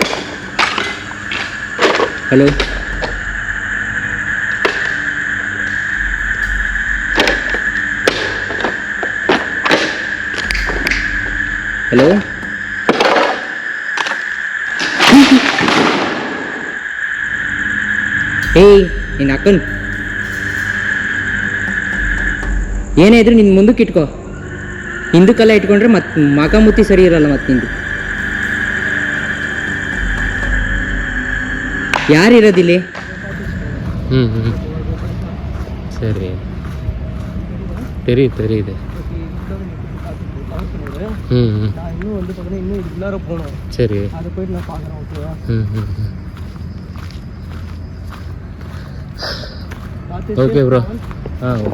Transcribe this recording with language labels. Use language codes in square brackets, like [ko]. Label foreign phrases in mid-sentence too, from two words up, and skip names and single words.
[en] hello hello [kn] ಏಯ್ ನಿನ್ನ ಅಕ್ಕನ್ ಏನೇ ಇದ್ರು ನಿನ್ನ ಮುಂದಕ್ಕೆ ಇಟ್ಕೋ. ಹಿಂದಕ್ಕೆಲ್ಲ ಇಟ್ಕೊಂಡ್ರೆ ಮತ್ತೆ ಮಗ ಮುತ್ತಿ ಸರಿ ಇರಲ್ಲ. ಮತ್ತೆ ನಿಂದು ಯಾರಿರೋದಿಲ್ಲಿ? [ta] சரி தெரியுது. நான் இன்னும் வந்து பார்த்தீங்கன்னா இன்னும் இதுக்கு நேரம் போகணும். சரி, அதை போயிட்டு நான் பார்க்குறேன். ஓகேவா? [en] okay bro. okay,